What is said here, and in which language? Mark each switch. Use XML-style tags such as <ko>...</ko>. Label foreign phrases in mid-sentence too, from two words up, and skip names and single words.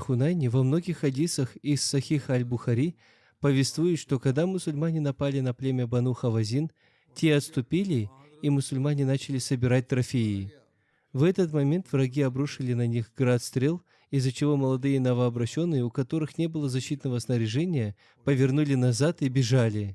<ru>Хунайне, во многих хадисах из Сахиха аль-Бухари повествует, что когда мусульмане напали на племя Бану Хавазин, те отступили, и мусульмане начали собирать трофеи. В этот момент враги обрушили на них град стрел, из-за чего молодые новообращенные, у которых не было защитного снаряжения, повернули назад и бежали.</ru>